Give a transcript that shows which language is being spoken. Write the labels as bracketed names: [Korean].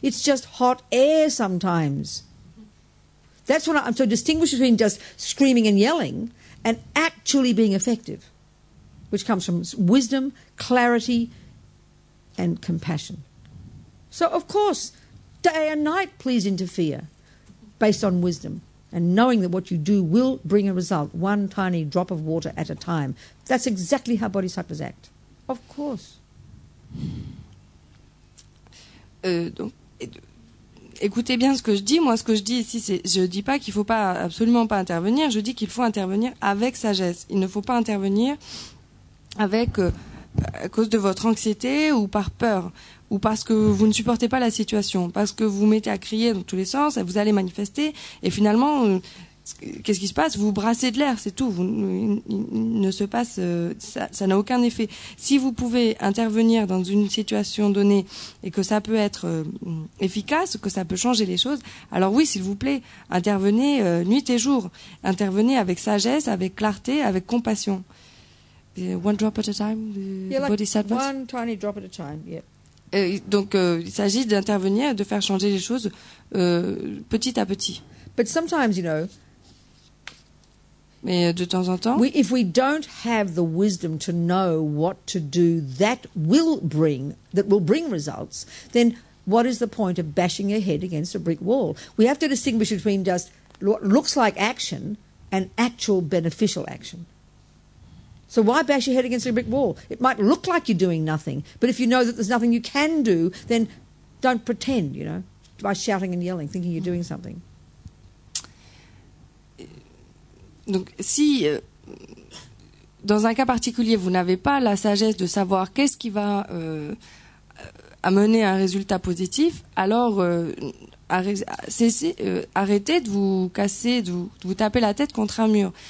[English] It's just hot air sometimes. That's what I'm so distinguish between just screaming and yelling and actually being effective, which comes from wisdom, clarity, and compassion. So, of course, day and night, please interfere based on wisdom and knowing that what you do will bring a result, one tiny drop of water at a time. That's exactly how bodhisattvas act. Of course. [French] Donc, écoutez bien ce que je dis. Moi, ce que je dis ici, je dis pas qu'il faut pas absolument pas intervenir. Je dis qu'il faut intervenir avec sagesse. Il ne faut pas intervenir avec à cause de votre anxiété ou par peur. Ou parce que vous ne supportez pas la situation, parce que vous vous mettez à crier dans tous les sens, vous allez manifester, et finalement, qu'est-ce qui se passe? Vous brassez de l'air, c'est tout. Il ne se passe, ça n'a aucun effet. Si vous pouvez intervenir dans une situation donnée et que ça peut être efficace, que ça peut changer les choses, alors oui, s'il vous plaît, intervenez nuit et jour. Intervenez avec sagesse, avec clarté, avec compassion. [English] One drop at a time, the bodhisattvas. One tiny drop at a time, yeah. [French] Donc, il s'agit d'intervenir et de faire changer les choses petit à petit. [English] But sometimes, you know, [French] Mais de temps en temps, [English] if we don't have the wisdom to know what to do that will bring results, then what is the point of bashing your head against a brick wall? We have to distinguish between just what looks like action and actual beneficial action. So why bash your head against a brick wall? It might look like you're doing nothing, but if you know that there's nothing you can do, then don't pretend, you know, by shouting and yelling, thinking you're doing something. [French] donc si dans un cas particulier vous n'avez pas la sagesse de savoir qu'est-ce qui va amener un résultat positif, alors arrêtez de vous casser, de vous taper la tête contre un mur.